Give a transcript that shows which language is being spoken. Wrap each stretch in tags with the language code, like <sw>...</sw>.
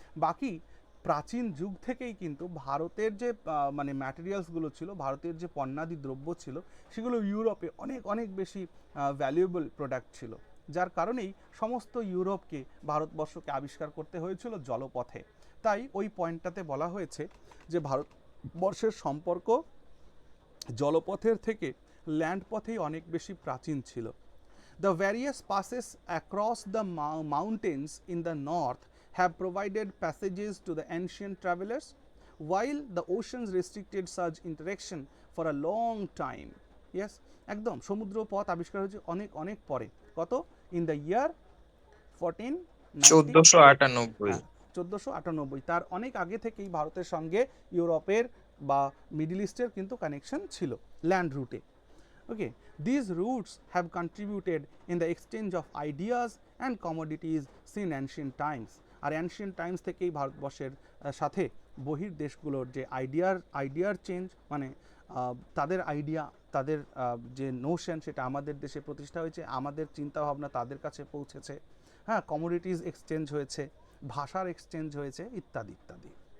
<bn>বাকি প্রাচীন যুগ থেকেই কিন্তু ভারতের যে মানে ম্যাটেরিয়ালসগুলো ছিল, ভারতের যে পণ্যাদি দ্রব্য ছিল, সেগুলো ইউরোপে অনেক অনেক বেশি ভ্যালুয়েবল প্রোডাক্ট ছিল, যার কারণেই সমস্ত ইউরোপকে ভারতবর্ষকে আবিষ্কার করতে হয়েছিল জলপথে। তাই ওই পয়েন্টটাতে বলা হয়েছে যে ভারতবর্ষের সম্পর্ক জলপথের থেকে ল্যান্ড পথেই অনেক বেশি প্রাচীন ছিল।</bn> <en>The various passes across the mountains in the north have provided passages to the ancient travelers, while the oceans restricted such interaction for a long time.</en> <bn>Yes, একদম সমুদ্র পথ আবিষ্কার হয়েছে অনেক অনেক পরে।</bn> <en>কত? In the year</en> <bn>1498। 1498, তার অনেক আগে থেকেই ভারতের সঙ্গে ইউরোপের বা মিডল ইস্টের কিন্তু কানেকশন ছিল ল্যান্ড রুটে।</bn> <en>Okay, these routes have contributed in the exchange of ideas and commodities since ancient times.</en> <bn>আর ancient Times থেকেই ভারতবর্ষের সাথে বহির দেশগুলোর যে আইডিয়ার চেঞ্জ, মানে তাদের আইডিয়া, তাদের যে নোশন, সেটা আমাদের দেশে প্রতিষ্ঠা হয়েছে, আমাদের চিন্তাভাবনা তাদের কাছে পৌঁছেছে, হ্যাঁ, কমোডিটিস এক্সচেঞ্জ হয়েছে, ভাষার এক্সচেঞ্জ হয়েছে, ইত্যাদি ইত্যাদি।</bn>